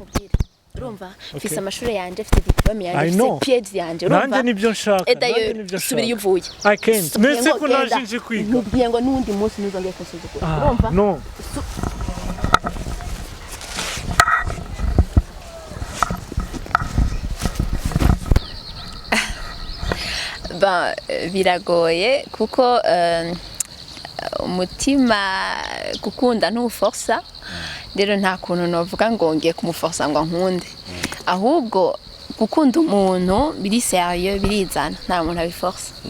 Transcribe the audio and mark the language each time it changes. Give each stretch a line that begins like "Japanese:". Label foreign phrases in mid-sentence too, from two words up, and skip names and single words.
Rundi: ndakubwira urumva mfise amashuri yanje mfite diplome yanje mfite PhD yanje urumva nanje nibyo nshaka nanje nibyo nshaka subira yuvuye
English: I can't
Rundi: nese ko naje nje kwiga nkubwiye ngo nundi munsi nuzongeye kusuzugura urumva no biragoye kuko umutima gukunda ntuforsa rero nta kuntu novuga ngo ngiye kumuforsa ngo nkunde ahubwo gukunda umuntu biri sérieux birizana nta muntu abiforsa